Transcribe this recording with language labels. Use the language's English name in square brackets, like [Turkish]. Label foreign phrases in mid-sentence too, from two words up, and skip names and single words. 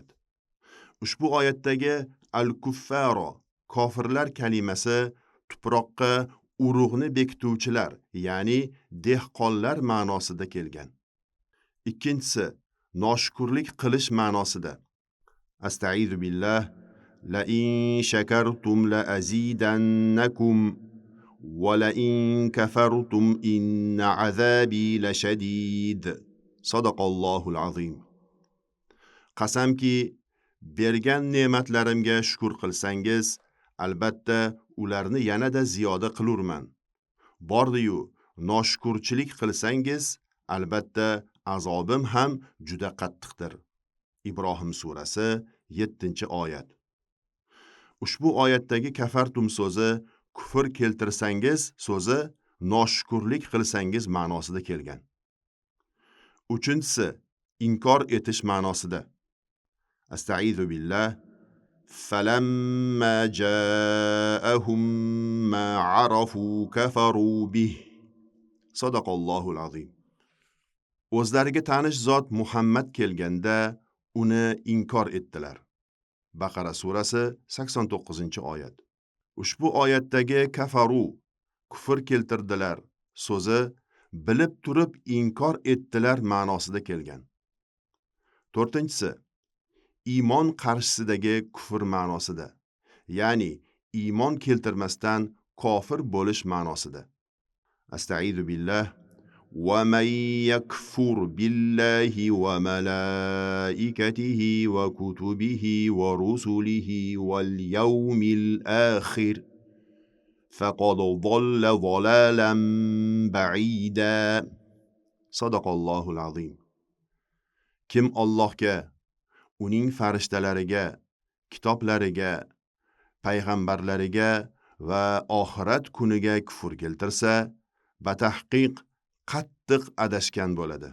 [Uzbek] Ushbu oyatdagi al-kuffaro, kofirlar kalimasi tuproqqa urug'ni bekituvchilar, ya'ni dehqonlar ma'nosida kelgan. Ikkinchisi, noshukrlik qilish ma'nosida. [Arabic] أستعيذ بالله لئن شكرتم لأزيدنكم ولئن كفرتم إن عذابي لشديد. صدق الله العظيم. [Uzbek] Qasamki, bergan ne'matlarimga shukr qilsangiz, albatta ularni yanada ziyoda qilurman. Bordi-yu, noshukurchilik qilsangiz, albatta azobim ham juda qattiqdir. Ibrohim surasi 7-oyat. Ushbu oyatdagi kafartum so'zi kufr keltirsangiz so'zi noshukurlik qilsangiz ma'nosida kelgan. Uchinchisi, inkor etish ma'nosida. [Arabic] أستعيذ بالله فَلَمَّا جَاءَهُمْ مَا عَرَفُوا كَفَرُوا بِهِ. صدق الله العظيم. [Uzbek] O'zlariga tanish zot Muhammad kelganda uni inkor etdilar. Baqara surasi 89-oyat. Ushbu oyatdagi kafaru, kufr keltirdilar so'zi bilib turib inkor etdilar ma'nosida kelgan. To'rtinchisi, iymon qarshisidagi kufr ma'nosida, ya'ni iymon keltirmasdan kofir bo'lish ma'nosida. [Arabic] أستعيذ بالله ومن يكفر بالله وملائكته وكتبه ورسله واليوم الآخر فقد ضل ضلالا بعيدا. صدق الله العظيم. [Uzbek] Kim Allohga, uning farishtalariga, kitoblariga, payg'ambarlariga va oxirat kuniga kufr keltirsa, batahqiq qattiq adashgan bo'ladi.